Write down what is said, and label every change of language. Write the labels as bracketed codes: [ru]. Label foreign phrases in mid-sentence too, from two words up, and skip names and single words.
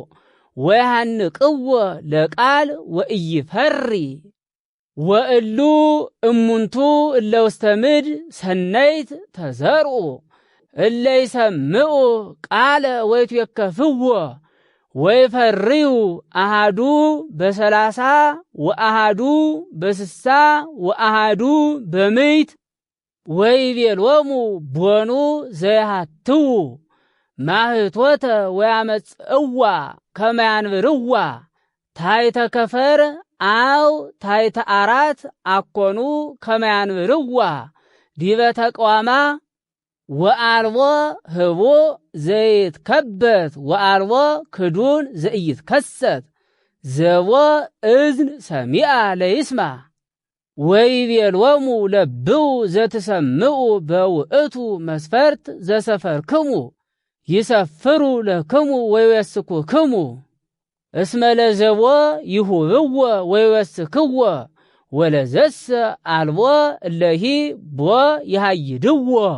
[gez] ወይሃንቅዎ ለቃል ወኢይፈሪ ወእሉ እሙንቱ እለ ውስተ ምድር ሰነይት ተዘርኡ እለ ይሰምዑ ቃለ ወይትዌከፍዎ ወይፈርዩ አሃዱ በ30 ወአሃዱ በ60 ወአሃዱ በ100 ወይቤሎሙ ቦኑ ዘይሃትዉ ማህቶተ ወያመጽእዋ ከመ ያንብርዋ ታሕተ ከፈር አው ታሕተ አራት አኮኑ ከመ ያንብርዋ ዲበ ተቋማ ወአልቦ ህቦ ዘይትከበት ወአልቦ ክዱን ዘይትከሰት ዘቦ እዝን ሰሚአ ለይስማ ወይቤሎሙ ለብው ዘትሰምዑ በውእቱ መስፈርት ዘሰፈርክሙ ይሰፍሩ ለክሙ ወይወስኩክሙ እስመ ለዘቦ ይሁብዎ ወይወስክዎ ወለዘሰ አልቦ እለሂ ቦ ይሃይድዎ